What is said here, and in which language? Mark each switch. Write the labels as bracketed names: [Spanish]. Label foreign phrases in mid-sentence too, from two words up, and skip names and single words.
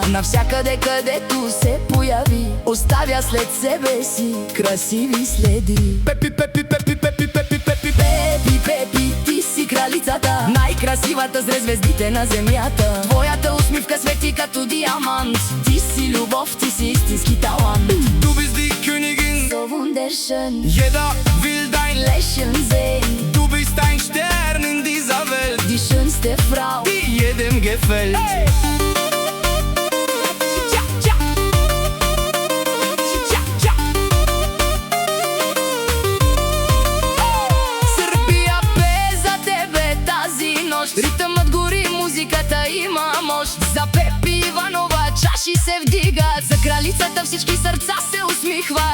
[Bulgarian] Навсякъде където се появи, оставя след себе си красиви следи. Пепи, Пепи, Пепи, Пепи, Пепи, Пепи, Пепи, Пепи, ти си кралицата, най-красивата сред звездите на земята. Твоята усмивка свети като диамант. Ти си любов, ти си истински талант. [German] Du bist die Königin, So wunderschön, jeder will dein lächeln sehen. Du bist ein Stern in dieser Welt, Die schönste Frau, die jedem gefällt. [Bulgarian] Сърбия пее за тебе тази нощ. Ритъмът гори, музиката има мощ. За Пепи Иванова чаши се вдигат, за кралицата всички сърца се усмихват.